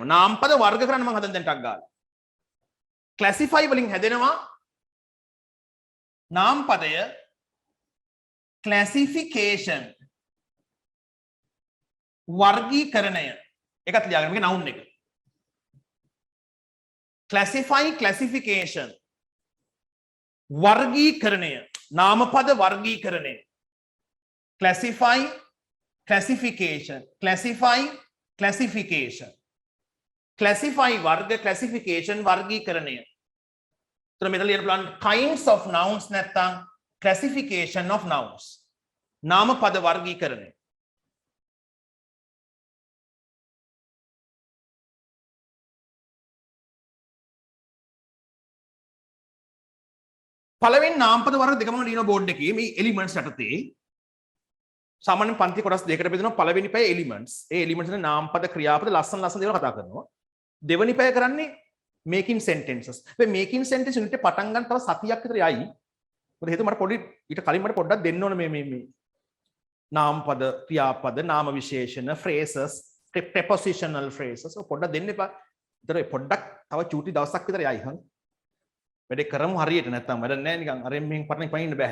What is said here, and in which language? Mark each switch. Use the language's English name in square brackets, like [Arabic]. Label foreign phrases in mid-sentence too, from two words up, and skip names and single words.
[Sinhala] නාමපද වර්ග කරන්න මම හදන දැන් ටක් ගාලා. classify වලින් හැදෙනවා නාමපදය classification වර්ගීකරණය. එකත් ලියාගන්න මේක noun එක. [English] classify classification [Sinhala] වර්ගීකරණය නාමපද වර්ගීකරණය. [English] classify classification classify classification classify වර්ග classification වර්ගීකරණය. [Sinhala] එතන මෙතන ලියන්න පුළුවන් [English] kinds of nouns [Sinhala] නැත්නම් [English] classification of nouns. [Sinhala] නාමපද වර්ගීකරණය. පළවෙනි නාමපද වර්ග දෙකම ලියන බෝඩ් එකේ මේ එලිමන්ට්ස් යටතේ සාමාන්‍ය පන්ති කොටස් දෙකකට බෙදෙනවා. පළවෙනි පැය එලිමන්ට්ස්. ඒ එලිමන්ට්ස් වල නාමපද ක්‍රියාපද ලස්සන දේවල් කතා කරනවා. දෙවෙනි පැය කරන්නේ [English] making sentences. [Sinhala] මේ [English] making sentence unit [Sinhala] එක පටන් ගන්න තව සතියක් විතර යයි. මොකද හේතුව මට පොඩි ඊට කලින් මට පොඩ්ඩක් දෙන්න ඕන මේ නාමපද ක්‍රියාපද නාම විශේෂණ [English] phrases prepositional phrases [Sinhala] පොඩ්ඩක් දෙන්න එපා. ඊතර පොඩ්ඩක් තව චූටි දවසක් විතර යයි හං. වැඩේ කරමු හරියට නැත්තම් වැඩක් නැහැ නිකන් අරෙන් මෙහෙන් පටන් පයින්න බෑ.